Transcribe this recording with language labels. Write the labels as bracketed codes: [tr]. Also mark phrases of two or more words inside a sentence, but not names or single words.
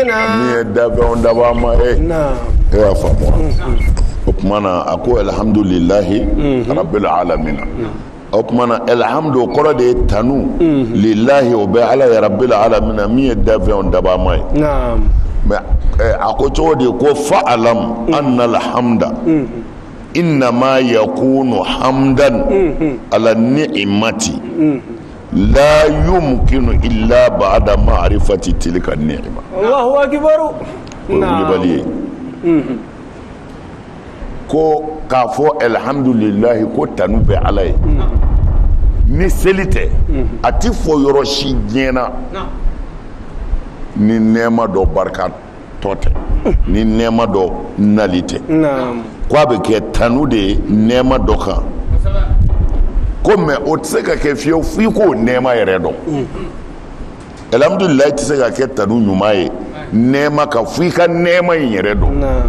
[bm] min ye dafɛnw dabama ye e y'a faamu o tuma na a ko alhamdulilahi [ar] رب العالمين [bm] o tuma na alhamdu kɔrɔ de ye tanu lillahi o bɛ ala ye [ar] رب العالمين [bm] min ye dafɛnw dabama ye mais a ko cogo di ko [ar] فاعلم أن الحمد إنما يكون حمدا على نعمة لا يمكن إلا بعد معرفة تلك النعمة الله أكبر [bm] na'am ko k'a fɔ alhamdulillahi ko tanu bɛ ala ye ni seli tɛ a ti fɔ yɔrɔ si diɲɛ na ni nɛɛma dɔ barika tɔ tɛ ni nɛɛma dɔ nali tɛ ko a bɛ kɛ tanu de ye nɛɛma dɔ kan ko mais o tɛ se ka kɛ fiyewu f'i k'o nɛɛma yɛrɛ dɔn alhamdulilayi tɛ se ka kɛ tanu ɲuman ye nɛɛma kan f'i ka nɛɛma in yɛrɛ dɔn